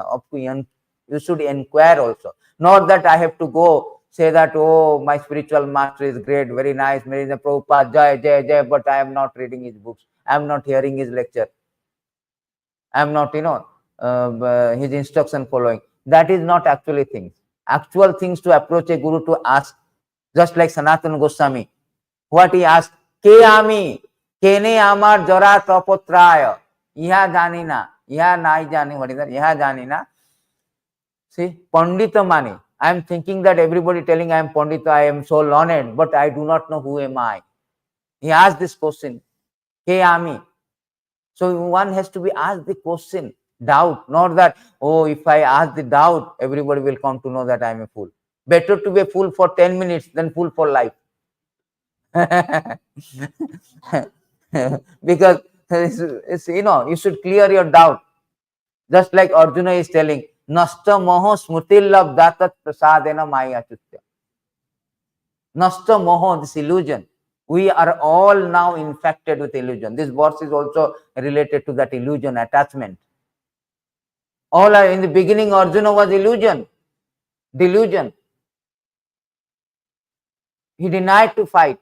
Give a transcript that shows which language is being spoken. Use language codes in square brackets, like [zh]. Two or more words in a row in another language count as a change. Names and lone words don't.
[en] You should inquire also. Not that I have to go say that, oh, my spiritual master is great, very nice, Mirina Prabhupada, [bn] জয়, জয়, জয়, [en] but I am not reading his books. I am not hearing his lecture. I am not, his instruction following. That is not actually things. Actual things to approach a guru to ask, just like Sanatana Goswami. What he asked, [bn] কে আমি, কেনে আমার জারে তাপত্রয়, ইহা জানি না, ইহা নাহি জানি, [en] what is that? [bn] ইহা জানি না. [en] See, Pandita Mani. I am thinking that everybody telling I am Pandita, I am so learned, but I do not know who am I. He asked this question, [bn] কে আমি. [en] So one has to be asked the question, doubt, not that, oh, if I ask the doubt, everybody will come to know that I am a fool. Better to be a fool for 10 minutes than fool for life. Because it's, you should clear your doubt. Just like Arjuna is telling, [sa] नष्टो मोहः स्मृतिर्लब्धा त्वत्प्रसादान्मयाच्युत. नष्टो मोहः, [en] this illusion. We are all now infected with illusion. This verse is also related to that illusion, attachment. All are in the beginning, Arjuna was illusion, delusion. He denied to fight.